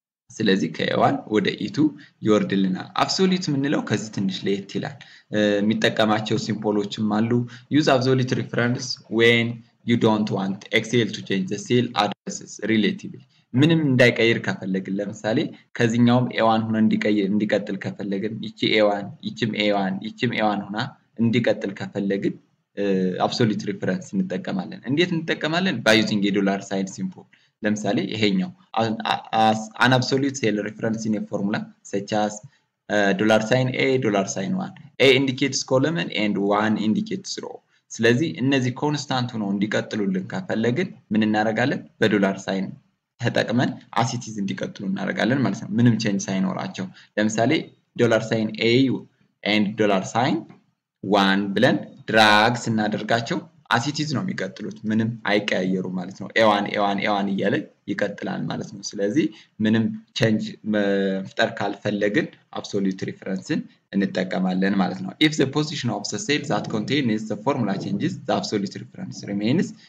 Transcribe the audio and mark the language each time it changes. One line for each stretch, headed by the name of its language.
Amharic: ስለዚህ ከA1 ወደ E2 ይወርድልናል። አብሶሉት ምንለው ከዚህ ትንሽ ለየት ይላል። የሚጠቀማቸው ሲምቦሎችም አሉ።
English: use absolute reference when you don't want Excel to change the cell addresses relatively
Amharic: ምንም እንዳይቀይር ከፈለግን ለምሳሌ ከዚህኛውም A1 ሆነ እንዲቀጥል ከፈለግን ይቺ A1 ይቺም A1 ይቺም A1 ሆና እንዲቀጥል ከፈለግን absolute reference እንጠቀማለን። እንዴት እንጠቀማለን?
English: by using a dollar sign symbol
Amharic: ለምሳሌ ይሄኛው
English: an absolute cell reference in a formula such as $A$1 A indicates column and 1 indicates row
Amharic: ስለዚህ እነዚህ ኮንስታንት ሆነው እንዲቀጥሉልን ከፈለግን ምን እናደርጋለን? በዶላር ሳይን ተጠቅመን አሲቲዝ እንዲቀጥሉ እናደርጋለን ማለት ነው። ምንም ቼንጅ ሳይኖራቸው ለምሳሌ $A and $1 ብለን ድራግ ስናደርጋቸው አሲቲዝ ነው የሚቀጥሉት ምንም አይቀያየሩ ማለት ነው። A1 እያለ ይቀጥላል ማለት ነው። ስለዚህ ምንም ቼንጅ መፍጠር ካልፈለግን አብሶሉት ሪፈረንስን እንጠቀማለን ማለት ነው።
English: if the position of the cell that contains the formula changes the absolute reference remains